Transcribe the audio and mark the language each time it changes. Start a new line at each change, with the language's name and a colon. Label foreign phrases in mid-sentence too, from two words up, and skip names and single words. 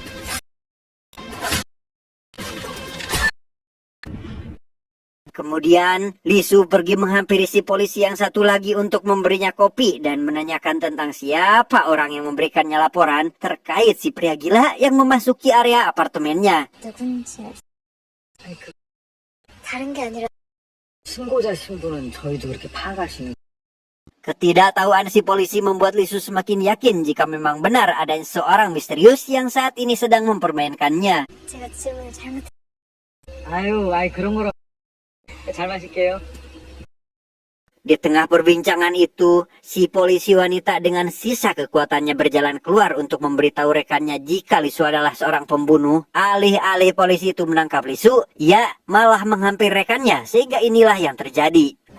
Indonesian: Kemudian, Lisu pergi menghampiri si polisi yang satu lagi untuk memberinya kopi dan menanyakan tentang siapa orang yang memberikannya laporan terkait si pria gila yang memasuki area apartemennya.
Korean: 누군지 아니, 그 다른 게 아니라 신고자 신분은 저희도 그렇게 파악할 수 있는.
Indonesian: Ketidaktahuan si polisi membuat Lisu semakin yakin jika memang benar ada seorang misterius yang saat ini sedang mempermainkannya.
Korean: 제가 질문을 잘못. 아이 그런 거라. 잘 마실게요.
Indonesian: Di tengah perbincangan itu, si polisi wanita dengan sisa kekuatannya berjalan keluar untuk memberitahu rekannya jika Lisu adalah seorang pembunuh. Alih-alih polisi itu menangkap Lisu, ia malah menghampiri rekannya sehingga inilah yang terjadi.